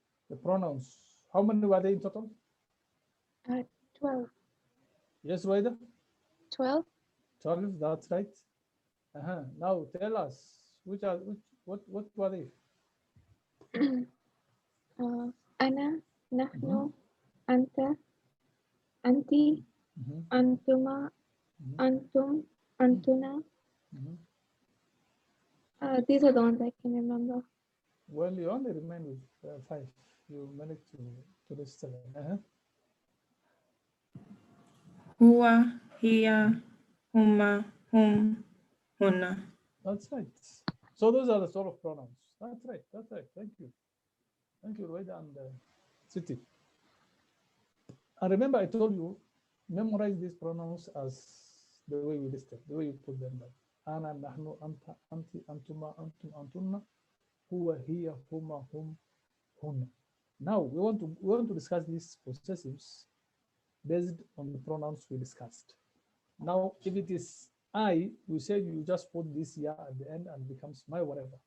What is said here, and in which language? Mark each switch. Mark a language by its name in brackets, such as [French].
[English] The pronouns. How many were they in total? 12. Yes, Waida? 12. 12, that's right. Now tell us what were they? [Arabic] أنا نحن أنت أنت أنتما أنتم أنتنا. [English] These are the ones I can remember. Well, you only remain with 5. You managed to list 7. [Arabic] Huwa, hiya, huma, hum, huna. [English] That's right. So those are the sort of pronouns. That's right. Thank you, Ruwaida and Siti. And remember, I told you, memorize these pronouns as the way we listed, the way you put them down. [Arabic] أنا نحن أنت أنت أنتما أنتم أنتن هو هي هما هم هن. [English] Now we want to discuss these possessives based on the pronouns we discussed. Now, if it is I, we said you just put this ya at the end and it becomes my whatever.